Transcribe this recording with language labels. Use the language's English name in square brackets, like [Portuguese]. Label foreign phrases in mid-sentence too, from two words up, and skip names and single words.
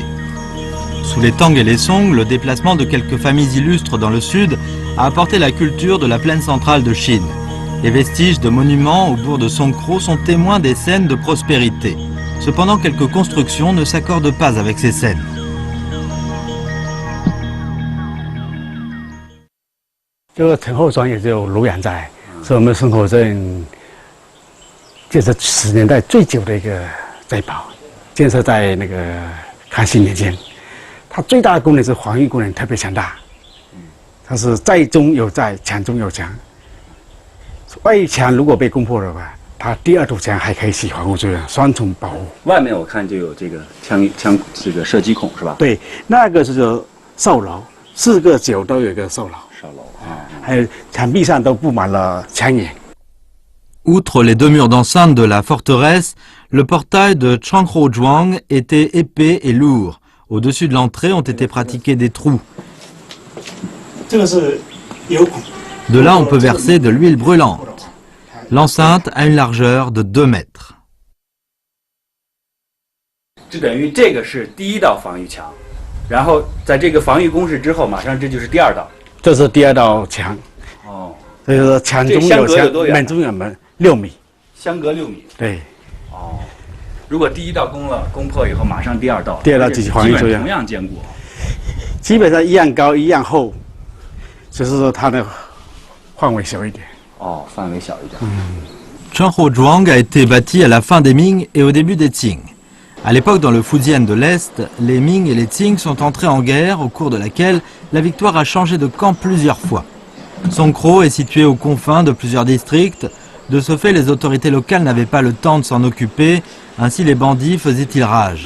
[French] Sous les Tang et les Song, le déplacement de quelques familles illustres dans le sud a apporté la culture de la plaine centrale de Chine. Les vestiges de monuments au bourg de Songkro sont témoins des scènes de prospérité. Cependant, quelques constructions ne s'accordent pas avec ces scènes. [Chinese] 这个陈后庄也就卢养在，是我们生活镇建设10年代最久的一个斋堡，建设在那个康熙年间。它最大的功能是防御功能特别强大，它是寨中有寨，墙中有墙。外墙如果被攻破的话，它第2堵墙还可以起防护作用，双重保护。外面我看就有这个枪这个射击孔是吧？对，那个是叫哨牢，4个角都有一个哨牢。还有墙壁上都布满了枪眼。 [French] Outre les 2 murs d'enceinte de la forteresse, le portail de Changhozhuang était épais et lourd. Au-dessus de l'entrée ont été pratiqués des trous. De là, on peut verser de l'huile brûlante. L'enceinte a une largeur de 2 mètres. [Chinese] 这等于这个是第1道防御墙，然后在这个防御工事之后，马上这就是第2道。这是第2道墙，哦，所以说墙中有墙，门中有门，6米，相隔6米。对，哦，如果第1道攻破以后，马上第2道，第2道继续防御作用，同样坚固，基本上一样高一样厚，只是说它的范围小一点。哦，范围小一点。 [French] Changhozhuang a été bâti à la fin des Ming et au début des Qing. À l'époque, dans le Fujian de l'Est, les Ming et les Qing sont entrés en guerre, au cours de laquelle la victoire a changé de camp plusieurs fois. Songkro est situé aux confins de plusieurs districts. De ce fait, les autorités locales n'avaient pas le temps de s'en occuper, ainsi les bandits faisaient-ils rage.